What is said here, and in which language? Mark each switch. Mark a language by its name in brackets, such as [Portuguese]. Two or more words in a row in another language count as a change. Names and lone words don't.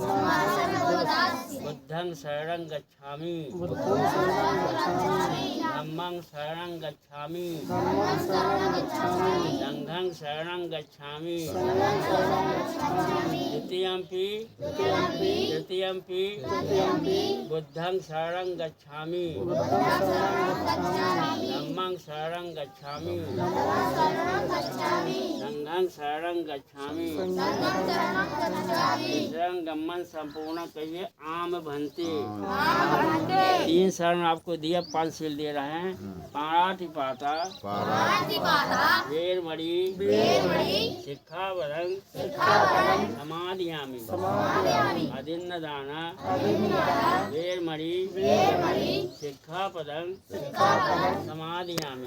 [Pali] बुद्धं शरणं गच्छामि, धम्मं शरणं गच्छामि, संघं शरणं गच्छामि, तृतीयंपि बुद्धं शरणं गच्छामि, धम्मं शरणं गच्छामि, संघं शरणं गच्छामि, तीसरं गम्मन संपूर्ण। कहिए, आम भन्ते। [Hindi] 3 शरण आपको दिया, 5 सील दे रहे हैं। [Pali] पाणातिपाता वेरमणि शिक्षापदं समादयामि। अदिन्नदाना वेरमणि शिक्षापदं समादयामि।